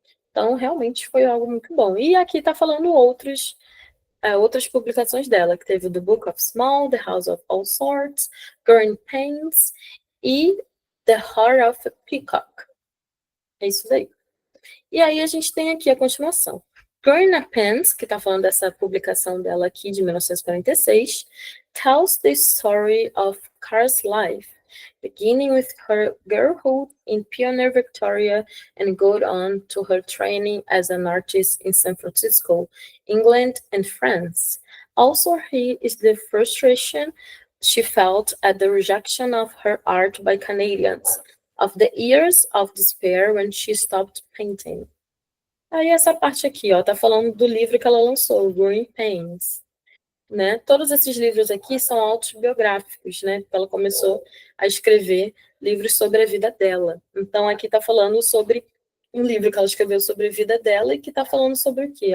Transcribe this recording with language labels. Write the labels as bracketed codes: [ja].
[pt] Então, realmente foi algo muito bom. E aqui está falando outras publicações dela, que teve o The Book of Small, The House of All Sorts, Growing Pains e The Heart of a Peacock. É isso daí. E aí a gente tem aqui a continuação. [en] Growing Pains, [pt] que está falando dessa publicação dela aqui de 1946, [en] tells the story of Carr's life, beginning with her girlhood in Pioneer Victoria and going on to her training as an artist in San Francisco, England and France. Also, he is the frustration she felt at the rejection of her art by Canadians, of the years of despair when she stopped painting. [pt] Aí essa parte aqui, ó, tá falando do livro que ela lançou, Growing Pains, né? Todos esses livros aqui são autobiográficos, né? Ela começou a escrever livros sobre a vida dela. Então aqui tá falando sobre um livro que ela escreveu sobre a vida dela e que tá falando sobre o quê?